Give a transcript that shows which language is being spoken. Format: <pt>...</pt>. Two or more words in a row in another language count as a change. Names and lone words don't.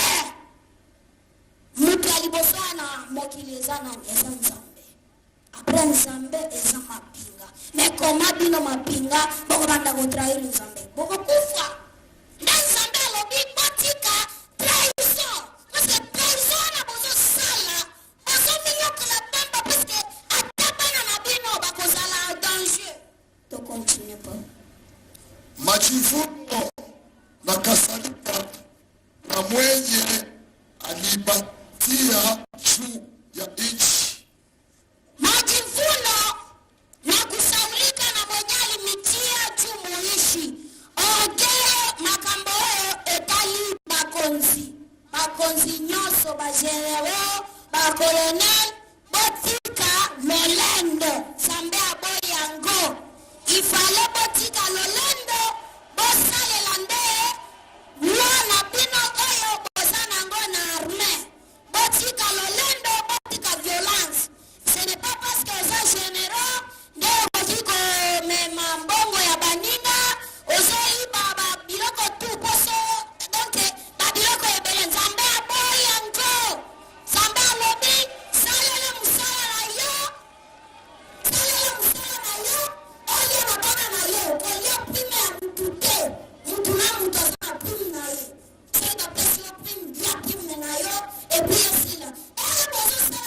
<ln>mutu ya liboso wana mokili eza nani eza nzambe apres nzambe eza mapinga me koma bino mapinga bokobanda kotrahir nzambe bokokufa nde nzambe alobi botika trahison</ln> <fr>parce que</fr> <ln>trahison wana bozosala bozominyokola pamba</ln> <fr>parce que</fr> <ln>ata bana na bino bakozala danger tokontinue pa</ln> <sw>Majivuno na kadhalika na mwenye alibatia juu ya nchi. majivuno na kusaulika na mwenye alimitia juu muishi</sw> <ln>ogeye makambo oyo etali bakonzi nyonso bagenero bakolonel botika lolendo nzambe aboyi yango ifale botika lolendo bosalela nde mwana bino oyo boza nango na arme botika lolendo botika violence</ln> <fr>ce n'est pas parce que</fr> <ln>oza généraux nde okoki komema mbongo ya baninga ozoyiba babiloko tu poso donc babiloko ebele nzambe aboyi yango nzambe alobi salela mosala na yo olia na bana na yo kolia prime ya mutu te mutu na mutu aza na prime na ye soki bapesi yo prime ya prime na yo epui esila oyo bozosala</ln>